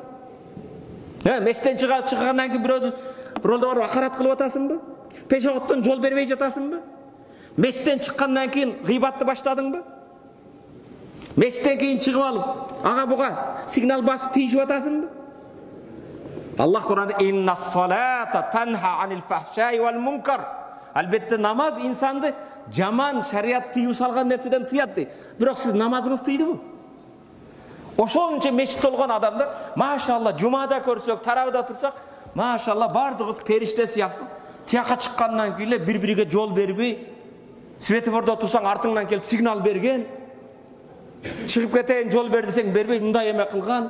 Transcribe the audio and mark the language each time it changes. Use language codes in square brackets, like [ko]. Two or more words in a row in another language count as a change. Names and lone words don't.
[ky] Мечиттен чыккандан кийин бирөөдү акарат кылып атасыңбы? Пешоғоттон жол бербей жатасыңбы? Мечиттен чыккандан кийин гыйбатты баштадыңбы? Мечиттен кийин чыгып алып, ага буга сигнал басып тийишип атасыңбы? Аллах Кур'анда [ar] «إن الصلاة تنهى عن الفحشاء والمنكر». [ky] Албетте намаз инсанды жаман шарият тыйып салган нерседен тыят дейт. Бирок сиз намазыңыз тыйдыбы? Ошончо мечит толгон адамдар, машалла, жумада көрсөк, тарабыда турсак, машалла, бардыгыбыз периште сыяктуу. Тияка чыккандан кийин эле бири-бириге жол бербей, светофордо турсаң артыңдан келип сигнал берген, чыгып кетейин жол бер десең бербей, мындай эме кылган.